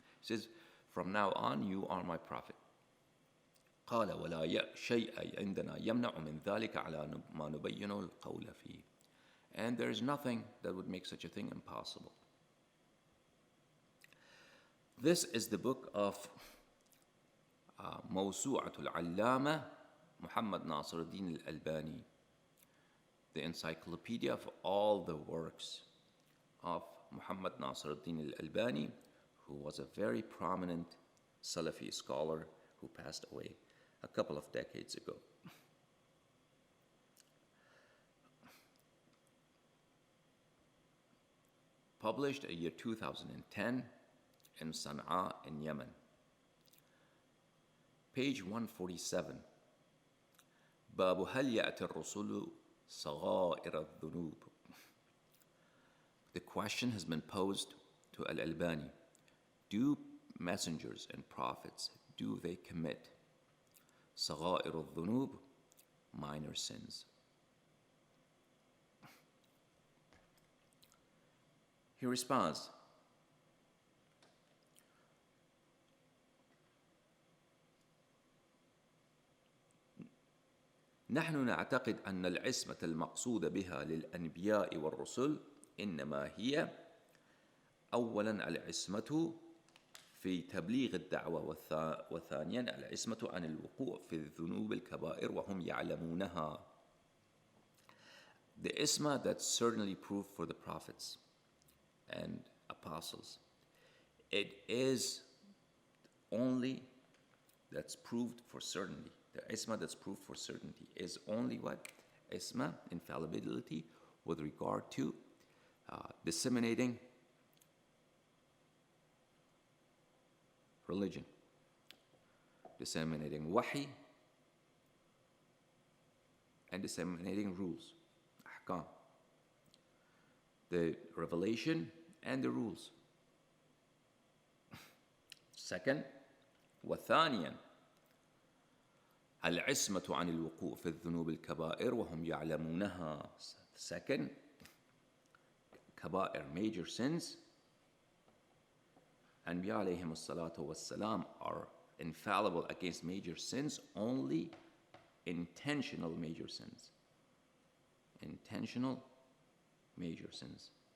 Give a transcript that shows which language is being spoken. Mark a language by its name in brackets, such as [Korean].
[English] He says, from now on you are my prophet. [Arabic] قال ولا شيء عندنا يمنع من ذلك على ما نبين القول فيه. [English] And there is nothing that would make such a thing impossible. This is the book of [Arabic] موسوعة العلامة [English] Muhammad Nasir al-Din al-Albani, the encyclopedia of all the works of Muhammad Nasir al-Din al-Albani, who was a very prominent Salafi scholar who passed away a couple of decades ago. Published in year 2010 in Sana'a in Yemen. Page 147. [Arabic] باب هل يأتي الرسل صغائر الذنوب. [English] The question has been posed to Al-Albani. Do messengers and prophets, do they commit [Arabic] صغائر الذنوب, [English] minor sins? He responds, [Arabic] نحن نعتقد أن العصمة المقصود بها للأنبياء والرسل إنما هي أولا العصمة في تبليغ الدعوة وثانيا العصمة عن الوقوع في الذنوب الكبائر وهم يعلمونها. [English] The isma that's certainly proved for the prophets and apostles, it is only that's proved for certainty. The isma that's proved for certainty is only what? Isma, infallibility, with regard to disseminating religion, disseminating wahi, and disseminating rules, ahkam, the revelation and the rules. Second, [Arabic] وثانيا العصمة عن الوقوع في الذنوب الكبائر وهم يعلمونها. [English] Second, كبائر, major sins. Anbiya alayhim as-salatu was-salam are infallible against major sins, only intentional major sins. Intentional major sins.